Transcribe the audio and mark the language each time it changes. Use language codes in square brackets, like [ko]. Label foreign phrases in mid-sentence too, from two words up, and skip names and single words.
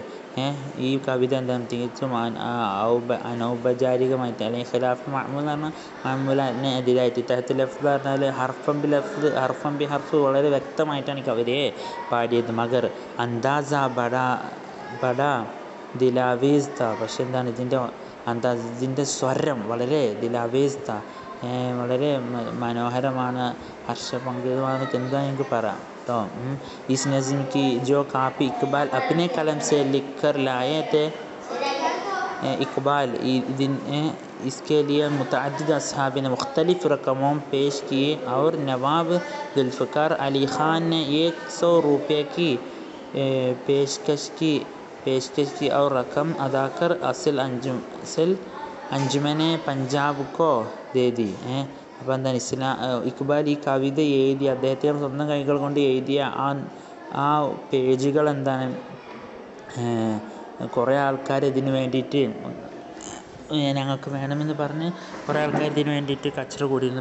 [ml] ഈ കവിത എന്താണ് തികച്ചും അനൗപചാരികമായിട്ട്, അല്ലെങ്കിൽ [ur] خلاف معمول [ml] എന്ന് പറഞ്ഞാൽ മഅമൂലിനെ എതിരായിട്ട്, [ur] تحت لفظ [ml] പറഞ്ഞാൽ [ur] حرفاً بہ لفظ، حرفاً بہ حرف [ml] വളരെ വ്യക്തമായിട്ടാണ് ഈ കവിതയെ പാടിയത്. [ur] مگر انداز بڑا دلآویز تھا. [ml] പക്ഷെ എന്താണ് ഇതിൻ്റെ സ്വരം വളരെ [ur] دلآویز تھا, [ml] വളരെ മനോഹരമാണ്, ഹർഷപങ്കിതമാണ്, എന്താ എനിക്ക് പറയാം കേട്ടോ. [ur] اس نظم کی جو کاپی اقبال اپنے قلم سے لکھ کر لائے تھے، اقبال اس کے لیے متعدد اصحاب نے مختلف رقموں پیش کیے اور نواب ذوالفقار علی خان نے 100 روپے کی پیشکش کی اور رقم ادا کر اصل انجمن پنجاب کو دے دی. [ml] അപ്പോൾ എന്താണ് ഇക്ബാൽ ഈ കവിത എഴുതി അദ്ദേഹത്തിൻ്റെ സ്വന്തം കൈകൾ കൊണ്ട് എഴുതിയ ആ പേജുകൾ എന്താണ് കുറേ ആൾക്കാർ ഇതിന് വേണ്ടിയിട്ട് ഞങ്ങൾക്ക് വേണമെന്ന് പറഞ്ഞ് കുറേ ആൾക്കാർ ഇതിന് വേണ്ടിയിട്ട് കച്ചറ കൂടിയിരുന്നു.